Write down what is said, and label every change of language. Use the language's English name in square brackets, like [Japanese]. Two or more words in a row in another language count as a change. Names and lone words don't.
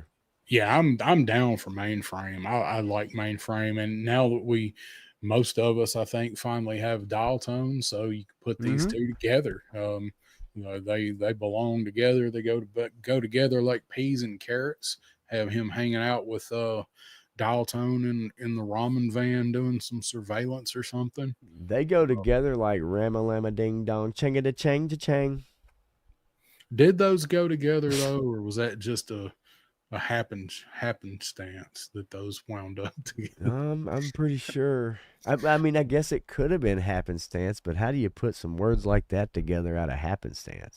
[English] Yeah, I'm down for mainframe. I like mainframe, and now that most of us, I think, finally have dial tones, so you can put these Mm-hmm. two together. They belong together. They go together like peas and carrots. Have him hanging out with dial tone in the ramen van doing some surveillance or something. They go together like Rama Lama Ding Dong, Changa da Chang cha Chang. Did those go together though, or was that just a happenstance that those wound up together? I'm pretty sure. I mean, I guess it could have been happenstance, but how do you put some words like that together out of happenstance?